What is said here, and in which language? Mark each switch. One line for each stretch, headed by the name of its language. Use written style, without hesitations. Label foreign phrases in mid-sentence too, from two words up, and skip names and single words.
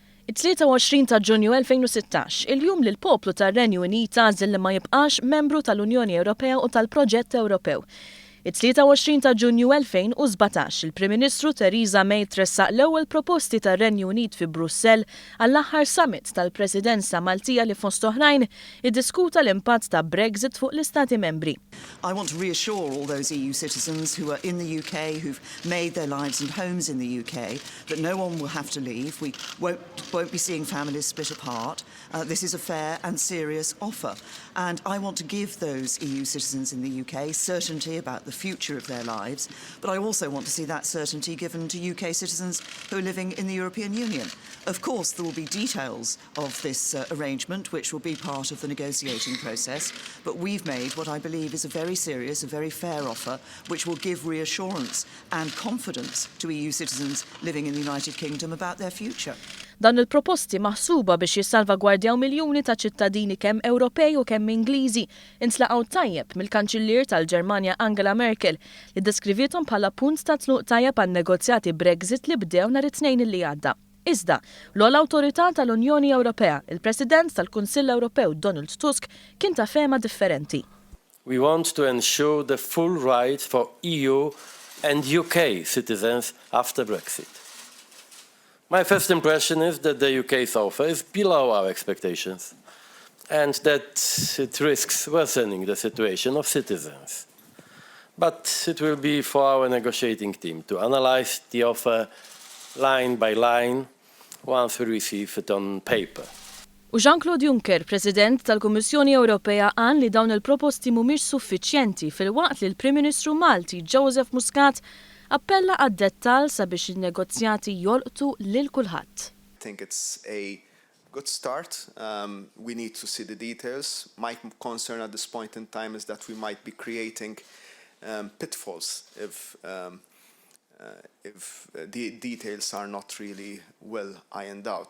Maltese: It-23 ta' Ġunju 2016, il-jum li l-poplu tar-Renju Unit għażel li ma jibqax membru tal-Unjoni Ewropea u tal-proġett Ewropew. It-23 ta' Ġunju 2017, il-Prim Ministru Theresa May tressaq l-ewwel proposti tar-Renju Unit fi Brussel għall-aħħar summit tal-Presidenza Maltija li fost oħrajn iddiskuta l-impatt ta' Brexit fuq l-Istati membri.
English: I want to reassure all those EU citizens who are in the UK, who've made their lives and homes in the UK, that no one will have to leave. We won't be seeing families split apart. This is a fair and serious offer. And I want to give those EU citizens in the UK certainty about the future of their lives, but I also want to see that certainty given to UK citizens who are living in the European Union. Of course, there will be details of this arrangement, which will be part of the negotiating process, but we've made what I believe is a very serious, a very fair offer, which will give reassurance and confidence to EU citizens living in the United Kingdom about their future.
Maltese: Dan il-proposti maħsuba biex jissalvagwardjaw miljuni ta' ċittadini kemm Ewropej u kemm Ingliżi intlaqgħu tajjeb mill-Kanċillier tal-Ġermanja Angela Merkel li deskrivietom bħala punt ta' tluq tajjeb għan-negozjati Brexit li bdew nhar it-Tnejn li għadda. Iżda, l-ogħla awtorità tal-Unjoni Ewropea, il-President tal-Kunsill Ewropew Donald Tusk, kien ta' fehma differenti.
English: We want to ensure the full rights for EU and UK citizens after Brexit. My first impression is that the UK's offer is below our expectations and that it risks worsening the situation of citizens. But it will be for our negotiating team to analyze the offer line by line once we receive it on paper.
Maltese: U Jean-Claude Juncker, President tal-Kummissjoni Ewropea, qal li dawn il-proposti mhumiex suffiċjenti fil-waqt li l-Prim Ministru Malti Joseph Muscat appella għad-dettall sabiex in-negozjati jolqtu lil kulħadd.
English: I think it's a good start. We need to see the details. My concern at this point in time is that we might be creating pitfalls if the details are not really well ironed out.